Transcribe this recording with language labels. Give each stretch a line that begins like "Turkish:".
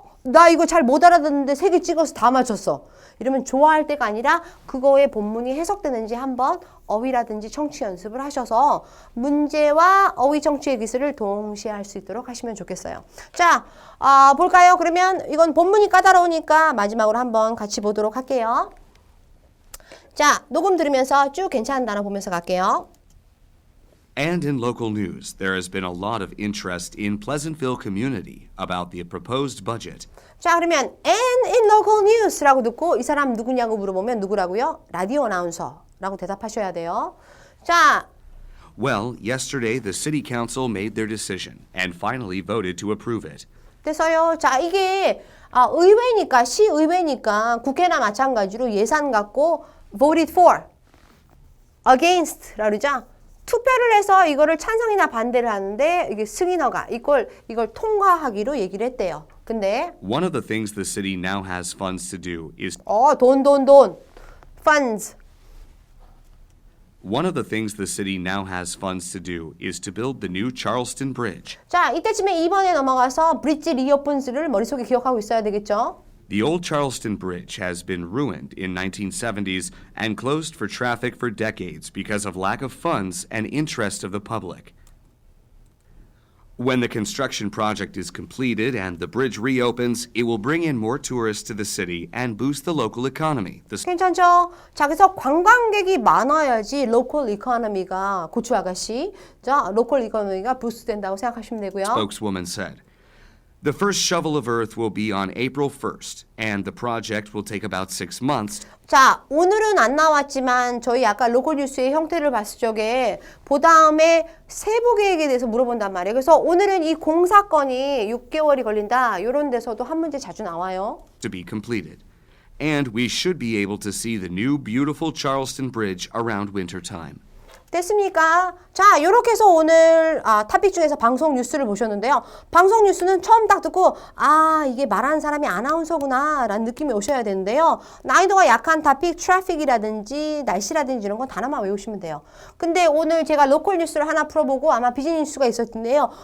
Korean: 나 이거 잘 못 알아듣는데 3개 찍어서 다 맞췄어. 이러면 좋아할 때가 아니라 그거의 본문이 해석되는지 한번 어휘라든지 청취 연습을 하셔서 문제와 어휘 청취의 기술을 동시에 할 수 있도록 하시면 좋겠어요. 자, 볼까요? 그러면 이건 본문이 까다로우니까 마지막으로 한번 같이 보도록 할게요. 자, 녹음 들으면서 쭉 괜찮은 단어 보면서 갈게요.
English: And in local news, there has been a lot of interest in Pleasantville community about the proposed budget.
Korean: 자, 그러면
English: and in local news
Korean: 라고 듣고 이 사람 누구냐고 물어보면 누구라고요? 라디오 아나운서라고 대답하셔야 돼요. 자,
English: Well, yesterday the City Council made their decision and finally voted to approve it.
Korean: 됐어요. 자, 이게 의회니까 시의회니까 국회나 마찬가지로 예산 갖고
English: voted for, against
Korean: 라고 그러죠. 투표를 해서 이거를 찬성이나 반대를 하는데 이게 승인허가 이걸 통과하기로 얘기를 했대요. 근데
English: One of the things the city now has funds to do is
Korean: 돈 funds.
English: One of the things the city now has funds to do is to build the new Charleston Bridge.
Korean: 자, 이때쯤에 2번에 넘어가서 브릿지 리오픈스를 머릿속에 기억하고 있어야 되겠죠.
English: The old Charleston Bridge has been ruined in 1970s and closed for traffic for decades because of lack of funds and interest of the public. When the construction project is completed and the bridge reopens, it will bring in more tourists to the city and boost the local economy. The
Korean: 괜찮죠? 자, 그래서 관광객이 많아야지 로컬 이코노미가 고추 아가씨, 자, 로컬 이코노미가 부스트 된다고 생각하시면 되고요.
English: spokeswoman said. The first shovel of earth will be on April 1st, and the project will take about 6 months.
Korean: 자, 오늘은 안 나왔지만 저희 아까 로컬 뉴스의 형태를 봤을 적에 그다음에 세부 계획에 대해서 물어본단 말이에요. 그래서 오늘은 이 공사건이 6개월이 걸린다. 이런 데서도 한 문제 자주 나와요.
English: To be completed. And we should be able to see the new beautiful Charleston Bridge around winter time.
Korean: 됐습니까? 자, 이렇게 해서 오늘 토픽 중에서 방송 뉴스를 보셨는데요. 방송 뉴스는 처음 딱 듣고 이게 말하는 사람이 아나운서구나 라는 느낌이 오셔야 되는데요. 난이도가 약한 토픽, 트래픽이라든지 날씨라든지 이런 건 단어만 외우시면 돼요. 근데 오늘 제가 로컬 뉴스를 하나 풀어보고 아마 비즈니스 뉴스가 있었는데요.